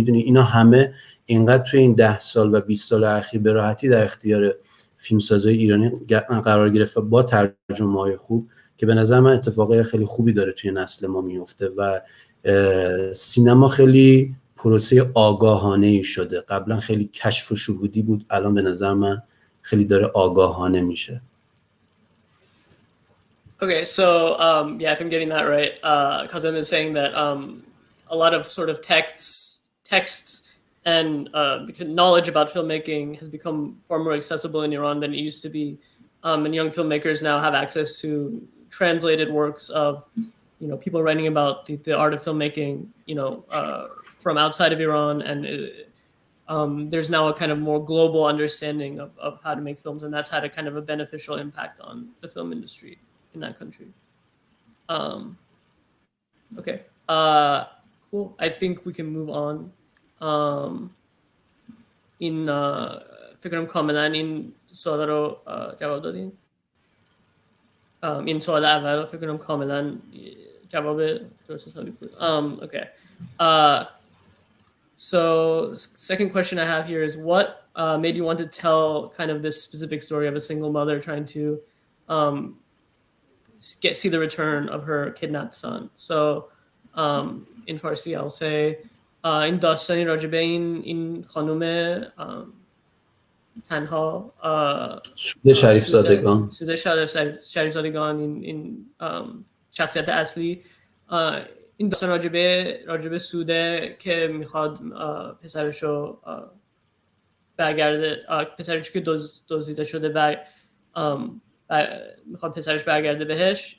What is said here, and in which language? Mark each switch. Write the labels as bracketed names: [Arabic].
[Persian] میدونی اینا همه اینقدر توی این 10 سال و 20 سال اخیر به راحتی در اختیار فیلمسازای ایرانی قرار گرفت با ترجمه‌های خوب که به نظر من اتفاقای خیلی خوبی داره توی نسل ما میفته و سینما خیلی پروسه آگاهانه‌ای شده. قبلا خیلی کشف و شهودی بود، الان به نظر من خیلی داره آگاهانه میشه. [English] Okay, so yeah, if I'm getting that right, Kazem is saying that a lot of sort of texts and knowledge about filmmaking has become far more accessible in Iran than it used to be, and young filmmakers now have access to translated works of people writing about the art of filmmaking, from outside of Iran, and there's now a kind of more global understanding of how to make films, and that's had a kind of a beneficial impact on the film industry in that country. Um, okay, cool. I think we can move on. [Persian] Um, این فکر کنم کاملا این سوال رو جواب دادین. این سوال اول رو فکر کنم کاملا جواب درست حسابی بود. [English] Okay. So second question I have here is what made you want to tell kind of this specific story of a single mother trying to see the return of her kidnapped son. So in Farsi I'll say [Persian] این داستانی راجبه این خانم تنها سوده شریفزادگان سوده شریفزادگان این شخصیت اصلی این داستان راجبه سوده که میخواد پسرشو برگرده، پسرش که دزدیده شده و میخواد پسرش برگرده بهش.